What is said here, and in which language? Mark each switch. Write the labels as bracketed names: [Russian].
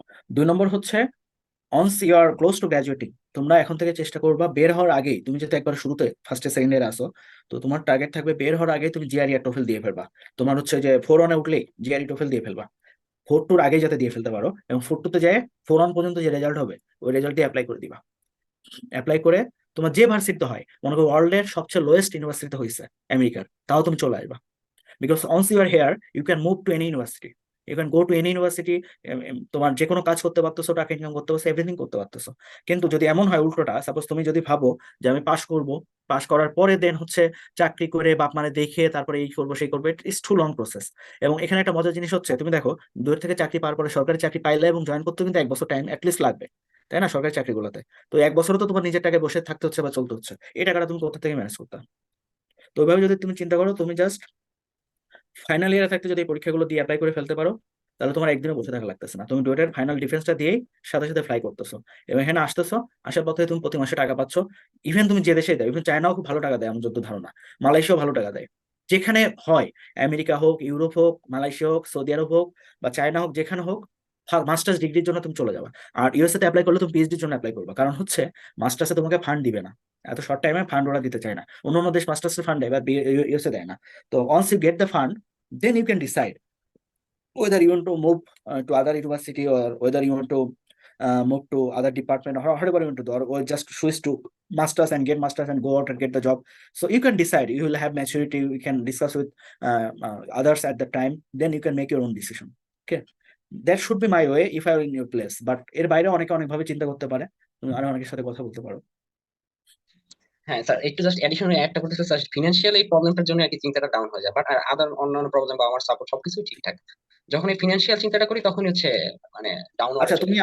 [Bangla] 2 নম্বর হচ্ছে, [English] once you are close to graduating, [Bangla] তোমরা এখন থেকে চেষ্টা করবা বের হওয়ার আগেই, তুমি যেহেতু একবার শুরুতে ফার্স্টে সেকেন্ড ইয়ারে আসো, তো তোমার টার্গেট থাকবে বের হওয়ার আগেই তুমি জিআরই আর টোফেল দিয়ে ফেলবা। তোমার হচ্ছে যে 4-1-এ উঠলেই জিআরই টোফেল দিয়ে ফেলবা, 4-2 আগেই যাতে দিয়ে ফেলতে পারো, এবং 4-2-তে যায় 4-1 পর্যন্ত যে রেজাল্ট হবে ওই রেজাল্টে অ্যাপ্লাই করে দিবা। অ্যাপ্লাই করে তোমার যে ভার্সিটিতে হয়, মনে করো ওয়ার্ল্ডের সবচেয়ে লোয়েস্ট ইউনিভার্সিটিতে হয়েছে আমেরিকার, তাও তুমি চলে আসবা। [English] because once you are here you can move to any university, you can go to any university, [Bangla] তোমার যে কোনো কাজ করতে পারতেছো, [English] টাকা ইনকাম করতে পারছো, এভরিথিং করতে পারতেছো। [Bangla] কিন্তু যদি এমন হয় উল্টোটা, সাপোজ তুমি যদি ভাবো যে আমি পাশ করব, পাশ করার পরে দেন হচ্ছে চাকরি করে বাপ মানে দেখে তারপরে এই করবো সেই করবো, [English] It's too long process. [Bangla] এবং এখানে একটা মজার জিনিস হচ্ছে, তুমি দেখো দূর থেকে চাকরি পাওয়ার পরে সরকারি চাকরি পাইলে এবং জয়েন করতে কিন্তু 1 বছর টাইম অ্যাটলিস্ট লাগবে, তাই না, সরকারি চাকরিগুলোতে। তো 1 বছরও তো তোমার নিজের টাকায় বসে থাকতে হচ্ছে বা চলতে হচ্ছে, এই টাকাটা তুমি কোথা থেকে ম্যানেজ করতে? তো ওইভাবে যদি তুমি চিন্তা করো, তুমি জাস্ট ফাইনাল ইয়ারে থাকতে যদি এই পরীক্ষাগুলো দিয়ে অ্যাপ্লাই করে ফেলতে পারো, তাহলে তোমার একদিনও বসে থাকা লাগতেছে না, তুমি ডুয়েটের ফাইনাল ডিফেন্সটা দিয়েই সাথে সাথে ফ্লাই করতেছো, এবং এখানে আসতেছো, আসার পথে তুমি প্রতি মাসে টাকা পাচ্ছ। ইভেন তুমি যে দেশে দেয়, ইভেন চায়নাও খুব ভালো টাকা দেয় আমার যত ধারণা, মালয়েশিয়াও ভালো টাকা দেয়, যেখানে হয়, আমেরিকা হোক, ইউরোপ হোক, মালয়েশিয়া হোক, সৌদি আরব হোক বা চায়না হোক, যেখানে হোক, মাস্টার্স ডিগ্রির জন্য তুমি চলে যাবা। আর ইউএসএ তে অ্যাপ্লাই করলে তুমি পিএইচডির জন্য অ্যাপ্লাই করবা, কারণ হচ্ছে মাস্টার্সে তোমাকে ফান্ড দিবে না, এত শর্ট টাইমে ফান্ড ওরা দিতে চায় না। অন্য দেশ মাস্টার্সের ফান্ড দেয়, বা ইউএসএ দেয় না। [English] তো once you get the fund, then you can decide whether you want to move to other university, or whether you want to move to other department, or whatever you want to do, or just switch to masters and get masters and go out and get the job. So you can decide, you will have maturity, you can discuss with others at the time, then you can make your own decision. Okay, that should be my way if I were in your place. [Bangla] But এর বাইরে অনেকে অনেক ভাবে চিন্তা করতে পারে, তুমি আরো অনেকের সাথে কথা বলতে পারো। হ্যাঁ স্যার, একটু জাস্ট এডিশনালি একটা করতে স্যার, ফিনান্সিয়াল এই প্রবলেমটার জন্য আর কি চিন্তাটা ডাউন হয়ে যায়, বাট আর আদার অন্যান্য প্রবলেম বা আমার সাপোর্ট সবকিছু ঠিকঠাক। যখন এই ফিনান্সিয়াল চিন্তাটা করি তখনই হচ্ছে মানে ডাউনওয়ার্ডে আচ্ছা, চলে তুমি